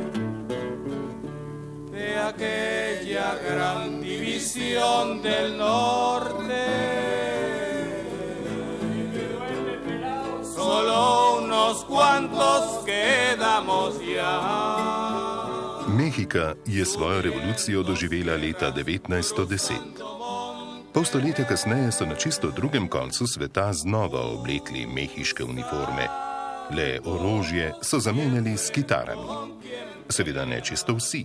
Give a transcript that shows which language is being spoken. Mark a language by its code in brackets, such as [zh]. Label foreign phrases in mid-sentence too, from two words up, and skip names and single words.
[es] De aquella gran división del norte, solo unos cuantos quedamos ya. [sl] Mehika je svojo revolucijo doživela leta 1910. Pol stoletja kasneje so na čisto drugem koncu sveta znova oblekli mehiške uniforme. Le orožje so zamenjali s kitarami. Seveda ne čisto vsi.